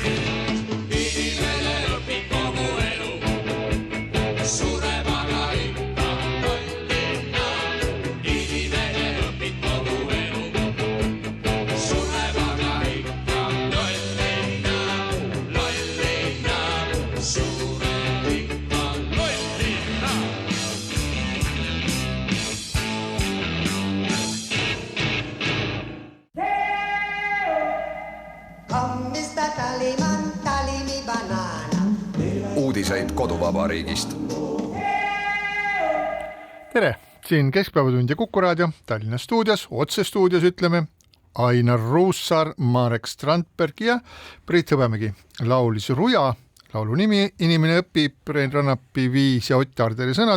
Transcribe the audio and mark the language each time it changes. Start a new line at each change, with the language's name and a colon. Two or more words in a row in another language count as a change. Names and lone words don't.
Estonian: Inimene õpib kogu elu, sureb aga ikka lollina. Inimene õpib kogu elu, sureb aga ikka lollina. Lollina, sureb ikka lollina.
English: Come Mr. Tallyman, tally me banana.
Estonian: Uudiseid koduvabariigist. Tere, siin Keskpäevatund ja Kuku Raadio Tallinna stuudios, otsestuudios ütleme Ainar Ruussaar, Marek Strandberg ja Priit Hõbemägi. Laulis Ruja, laulu nimi Inimene õpib, Rein Rannapi viis ja Ott Arderi sõnad.